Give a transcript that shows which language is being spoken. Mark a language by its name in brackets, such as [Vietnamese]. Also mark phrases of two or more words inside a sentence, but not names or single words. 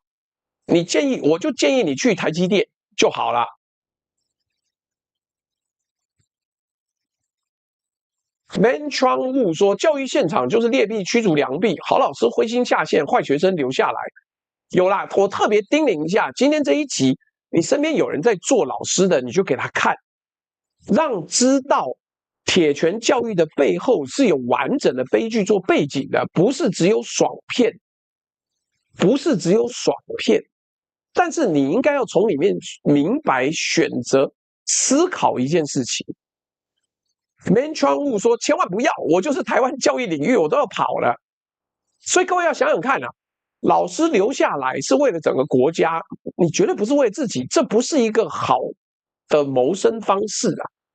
[Chinese] 我就建議你去台積電就好了。Man Chuang Wu 說，教育現場就是劣幣驅逐良幣，好老師灰心下線，壞學生留下來。有啦，我特別叮嚀一下，今天這一集，你身邊有人在做老師的，你就給他看，讓知道鐵拳教育的背後是有完整的悲劇做背景的，不是只有爽片，不是只有爽片。但是你應該要從裡面明白、選擇、思考一件事情。Man Chuang Wu 說：“千萬不要，我就是台灣教育領域，我都要跑了。” 所以各位要想想看啊，老師留下來是為了整個國家，你絕對不是為了自己，這不是一個好的謀生方式啊。